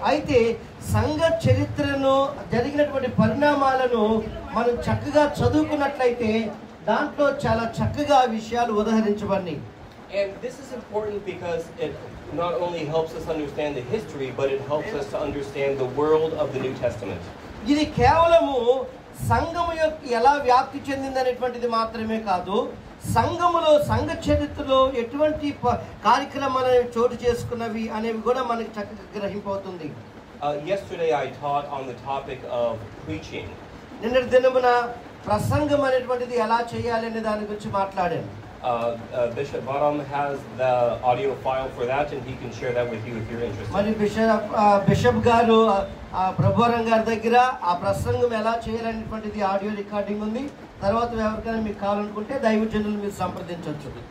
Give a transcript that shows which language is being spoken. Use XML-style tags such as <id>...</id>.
<te>అయితే సంఘ చరిత్రను జరిగినటువంటి పరిణామాలను మనం చక్కగా చదువుకున్నట్లయితే దాంట్లో చాలా చక్కగా విషయాలు ఉదాహరించబడినాయి.</te> <en>And this is important because it not only helps us understand the history, but it helps us to understand the world of the New Testament.</en> <te>ఇది కేవలము సంఘము యొక్క ఎలా వ్యాప్తి చెందిందనేటువంటిది మాత్రమే కాదు, సంఘములో సంఘ చరిత్రలో ఎటువంటి కార్యక్రమాలు చోటు చేసుకున్నవి అనేవి కూడా మనకి చక్కగా గ్రహింపవుతుంది.</te> <en>Yesterday I taught on the topic of preaching.</en> <te>నిన్నటి దినమున ప్రసంగం అనేటువంటిది ఎలా చేయాలి అనే దాని గురించి మాట్లాడాను.</te> <en>Bishop Baram has the audio file for that, and he can share that with you if you're interested.</en> <te>మరి బిషప్ గారు ప్రభువరం గారి దగ్గర ఆ ప్రసంగం ఎలా చేయాలనేటువంటిది ఆడియో రికార్డింగ్ ఉంది. తర్వాత ఎవరికైనా మీకు కావాలనుకుంటే దైవజనులు మీరు సంప్రదించవచ్చు.</te>